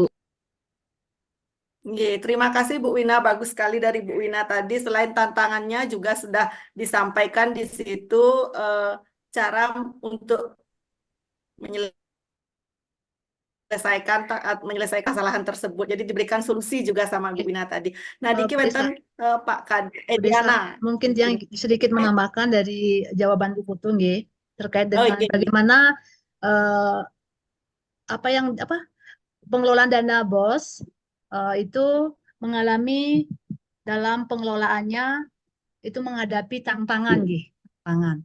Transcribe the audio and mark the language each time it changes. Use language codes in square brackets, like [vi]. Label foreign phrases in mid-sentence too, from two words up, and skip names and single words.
[id] Nggih, terima kasih Bu Wina, bagus sekali dari Bu Wina tadi. Selain tantangannya juga sudah disampaikan di situ cara untuk menyelesaikan kesalahan tersebut. Jadi diberikan solusi juga sama Bu Wina tadi. Nah, diki Bu Desa, wonten Pak Kade Bu Desa, Diana. mungkin yang sedikit menambahkan dari jawaban Bu Putu nggih, terkait Oh, dengan iya. bagaimana pengelolaan dana BOS itu mengalami dalam pengelolaannya itu menghadapi tantangan nggih, tantangan.